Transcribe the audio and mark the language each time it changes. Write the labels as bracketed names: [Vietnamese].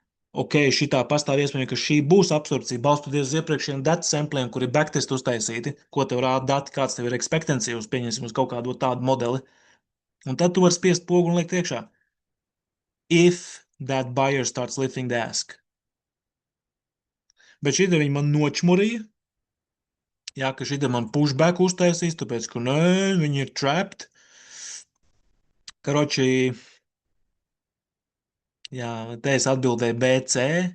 [Latvian] Ok, šitā pastāv iespēja, ka šī būs absorpcija balstoties uz iepriekšējiem datu sampliem, kur ir backtest uztaisīti, ko tev rāda dati, kāds tev ir ekspektencija uz, pieņemsim, uz kaut kādu tādu modeli. Un tad tu vari spiest pogu un likt iekšā. [English] If that buyer starts lifting the ask. [Latvian] Bet šī viņi man nočmurīja, jā, ka šī man pushback uztaisīs, tāpēc, ka nē, viņi ir trapped. Karoči, jā, te es atbildēju BC.